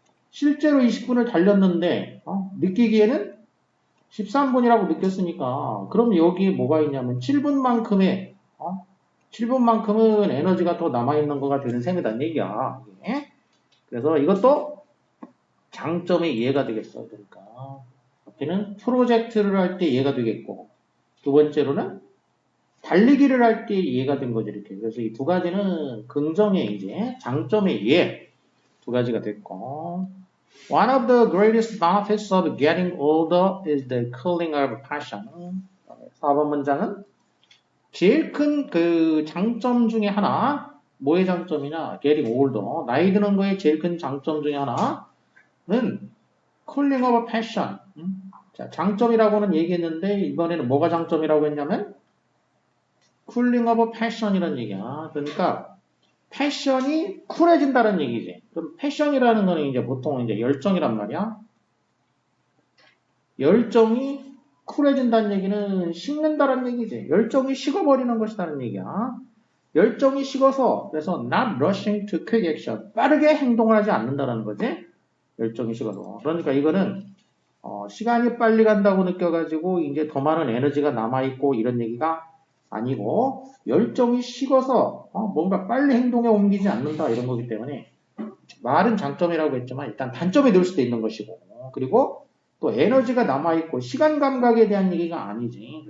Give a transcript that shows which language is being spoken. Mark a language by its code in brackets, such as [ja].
[ko] 실제로 20분을 달렸는데 느끼기에는 13분이라고 느꼈으니까 그럼 여기에 뭐가 있냐면 7분만큼의 7분만큼은 에너지가 더 남아있는 거가 되는 셈이란 얘기야. 예? 그래서 이것도 장점의 이해가 되겠어. 그러니까 앞에는 프로젝트를 할 때 이해가 되겠고 두 번째로는 달리기를 할 때 이해가 된 거죠. 이렇게. 그래서 이 두 가지는 긍정의 이제 장점의 이해 두 가지가 됐고 [en] One of the greatest benefits of getting older is the cooling of passion. [ko] 4번 문장은 제일 큰 그 장점 중에 하나 뭐의 장점이냐? [en] Getting older. [ko] 나이 드는 거의 제일 큰 장점 중에 하나는 [en] cooling of passion. [ko] 자, 장점이라고는 얘기했는데 이번에는 뭐가 장점이라고 했냐면 [en] cooling of passion [ko] 이라는 얘기야. 그러니까 패션이 쿨해진다는 얘기지. 그럼 패션이라는 거는 이제 보통 이제 열정이란 말이야. 열정이 쿨해진다는 얘기는 식는다는 얘기지. 열정이 식어버리는 것이라는 얘기야. 열정이 식어서 그래서 [en] not rushing to quick action. [ko] 빠르게 행동을 하지 않는다는 거지. 열정이 식어서. 그러니까 이거는 시간이 빨리 간다고 느껴가지고 이제 더 많은 에너지가 남아있고 이런 얘기가 아니고 열정이 식어서 뭔가 빨리 행동에 옮기지 않는다 이런 거기 때문에 말은 장점이라고 했지만 일단 단점이 될 수도 있는 것이고 그리고 또 에너지가 남아있고 시간 감각에 대한 얘기가 아니지.